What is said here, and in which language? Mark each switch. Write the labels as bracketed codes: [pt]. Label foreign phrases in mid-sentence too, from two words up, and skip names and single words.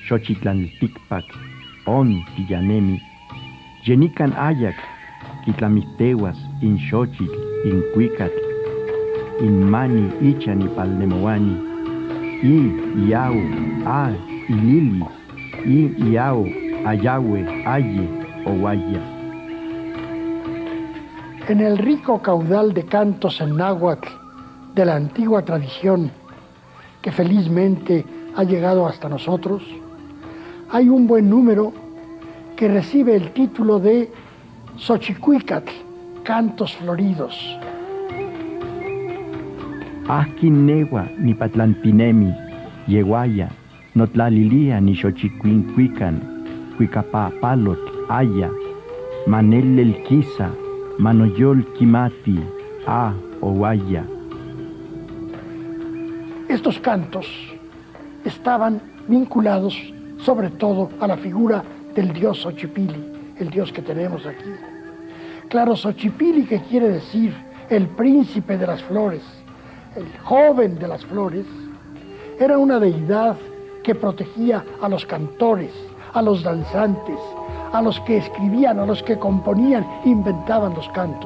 [nah] Xochitlanilticpac, on tillanemi, yenican ayac, quitlamistehuas, in xochitl, in cuicatl, in mani ichan y palnemoani, y iau, a, y lili, y iau, ayahue, aye, oguaya. [es] En el rico caudal de cantos en náhuatl de la antigua tradición que felizmente ha llegado hasta nosotros, hay un buen número que recibe el título de Xochicuicatl, cantos floridos. [nah] Asquinegua ni patlantinemi, yeguaya, no tlalilia ni xochicuincuican, cuicapapalot, aya, manelelquisa, manoyol quimati, a oguaya. [es] Estos cantos estaban vinculados sobre todo a la figura del dios Xochipilli, el dios que tenemos aquí. Claro, Xochipilli, que quiere decir el príncipe de las flores, el joven de las flores, era una deidad que protegía a los cantores, a los danzantes, a los que escribían, a los que componían, inventaban los cantos.